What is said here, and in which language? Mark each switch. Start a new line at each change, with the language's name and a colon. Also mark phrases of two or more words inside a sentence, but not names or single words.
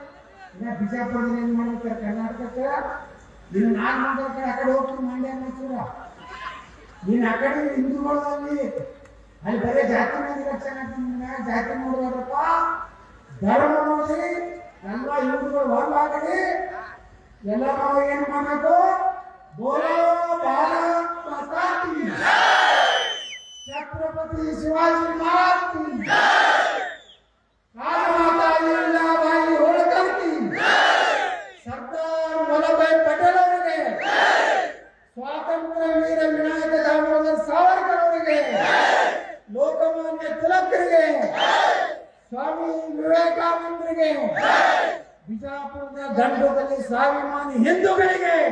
Kannada: ಇನ್ನ ಬಿಜಾಪುರದಲ್ಲಿ ಏನ್ ಮಾಡ್ತಾರೆ ಕರ್ನಾಟಕಕ್ಕೆ ಇನ್ನು ನಾಲ್ಕು ಮಂದಿರ ಕಡೆ ಆ ಕಡೆ ಹೋಗ್ತೀವಿ ಮಂಡ್ಯ ಮೈಸೂರ ಇನ್ನು ಆ ಕಡೆ ಹಿಂದೂಗಳಲ್ಲಿ ಅಲ್ಲಿ ಬರೀ ಜಾತಿ ಮಂದಿ ರಕ್ಷಣೆ ಜಾತಿ ನೋಡುವಾರಪ್ಪ ಧರ್ಮ ನೋಡಿ ಎಲ್ಲ ಹಿಂದೂಗಳು ಒಂದಾಗಲಿ ಎಲ್ಲ ನಾವು ಏನು ಮಾಡಬೇಕು
Hindi: बोलो भारत माता की
Kannada: छत्रपति शिवाजी महाराज की राजमाता अहिल्याबाई होळकर की सरदार वल्लभभाई पटेल ಅವರಿಗೆ ಸ್ವಾತಂತ್ರ್ಯ ವೀರ ವಿನಾಯಕ ದಾಮೋದರ ಸಾವರ್ಕರ್ ಅವರಿಗೆ ಲೋಕಮಾನ್ಯ ತಿಲಕರಿಗೆ ಸ್ವಾಮಿ ವಿವೇಕಾನಂದರಿಗೆ ಬಿಜಾಪುರದ ದಂಡದಲ್ಲಿ ಸ್ವಾಭಿಮಾನಿ ಹಿಂದೂಗಳಿಗೆ